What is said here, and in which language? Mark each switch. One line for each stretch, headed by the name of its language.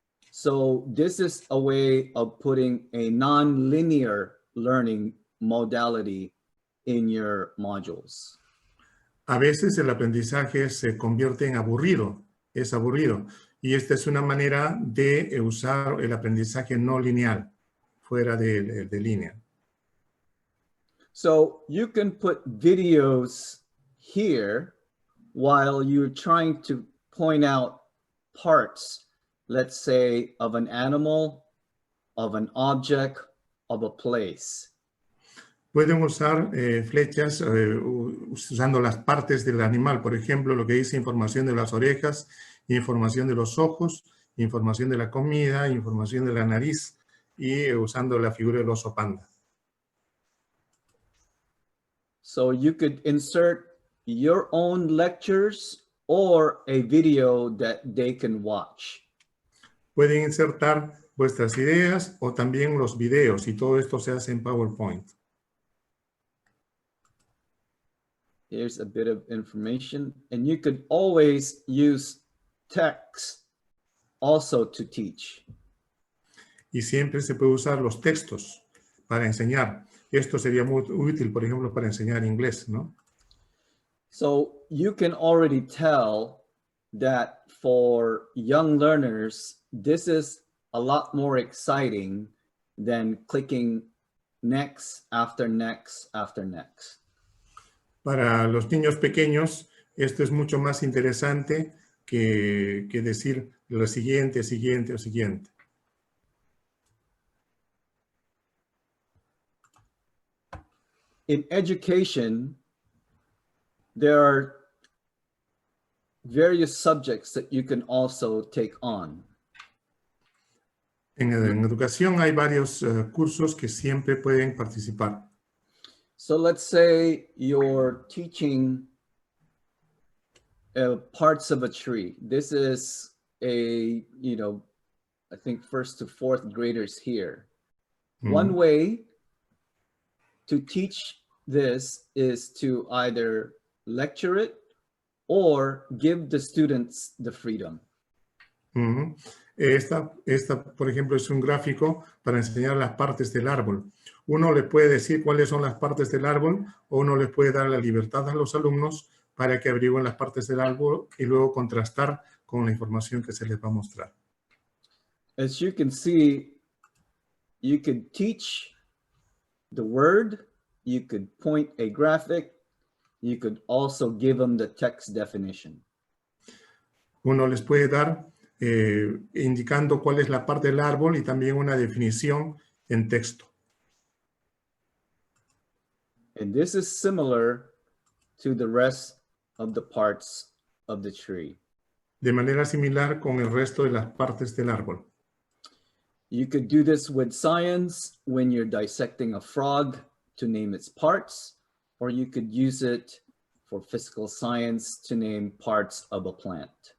English: So this is a way of putting a non-linear learning modality in your modules.
Spanish: A veces el aprendizaje se convierte en aburrido, es aburrido. Y esta es una manera de usar el aprendizaje no lineal, fuera de línea.
English: So you can put videos here while you're trying to point out parts, let's say, of an animal, of an object, of a place.
Spanish: Pueden usar flechas usando las partes del animal, por ejemplo, lo que dice información de las orejas, información de los ojos, información de la comida, información de la nariz y usando la figura del oso panda.
English: So you could insert your own lectures or a video that they can watch.
Spanish: Pueden insertar vuestras ideas o también los videos, y todo esto se hace en PowerPoint.
English: Here's a bit of information, and you could always use text also to teach.
Spanish: Y siempre se puede usar los textos para enseñar. Esto sería muy útil, por ejemplo, para enseñar inglés, ¿no?
English: So you can already tell that for young learners, this is a lot more exciting than clicking next after next after next.
Spanish: Para los niños pequeños, esto es mucho más interesante que decir lo siguiente, siguiente o siguiente.
English: In education, there are various subjects that you can also take on.
Spanish: En educación hay varios cursos que siempre pueden participar.
English: So let's say you're teaching parts of a tree. This is I think 1st to 4th graders here. One way to teach this is to either lecture it or give the students the freedom.
Spanish: Esta, por ejemplo, es un gráfico para enseñar las partes del árbol. Uno le puede decir cuáles son las partes del árbol, o uno les puede dar la libertad a los alumnos para que averigüen las partes del árbol y luego contrastar con la información que se les va a mostrar.
English: As you can see, you could teach the word, you could point a graphic, you could also give them the text definition.
Spanish: Uno les puede dar indicando cuál es la parte del árbol y también una definición en texto.
English: And this is similar to the rest of the parts of the tree.
Spanish: De manera similar con el resto de las partes del árbol.
English: You could do this with science when you're dissecting a frog to name its parts, or you could use it for physical science to name parts of a plant.